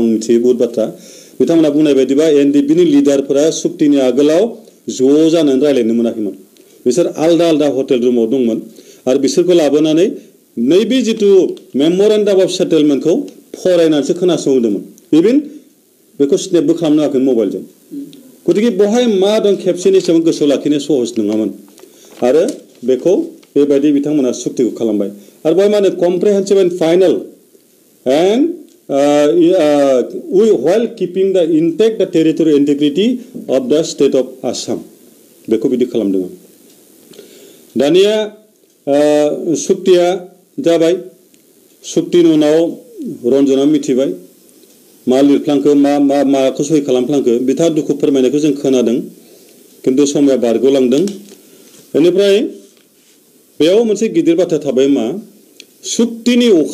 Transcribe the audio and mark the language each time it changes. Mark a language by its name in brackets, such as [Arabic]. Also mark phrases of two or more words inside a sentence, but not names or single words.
[Bodo] मिथियो बहुत बाथ्रा बिथांमोना बुंनाय बायदिबा एनडिबिनि लिडारफोरा सुक्तिनि आगोलाव ज' जानानै रायलायनो मोनाखैमोन बिसोर आलदा आलदा [English] hotel room-av [Bodo] दंमोन आरो बिसोरखौ लाबोनानै नैबे जितु [English] memorandum of settlement-khou [Bodo] फरायनानैसो खोनासंहोदोंमोन इभेन बेखौ स्नेपबो खालामनो हायाखै मबाइलजों गतिके बहाय मा दं खेबसेनि समाव गोसोआव लाखिनो सहज नङामोन आरो बेखौ बेबायदि बिथांमोना सुक्तिखौ खालामबाय आरो बहाय मा होनो [English] comprehensive and final and while keeping the intact the territorial integrity of the state of Assam [Bodo] बेखौ बिदि खालामदों दानिया सुक्तिया जाबाय सुक्तिनि उनाव रन्जना मिथिबाय मा लिरफ्लांखो माखौ सहि खालामफ्लांखो बिथाङा दुखु फोरमायनायखौ जों खोनादों खिन्थु समया बारग'लांदों बेनिफ्राय बेयाव मोनसे गिदिर बाथ्रा थाबाय मा सुक्तिनि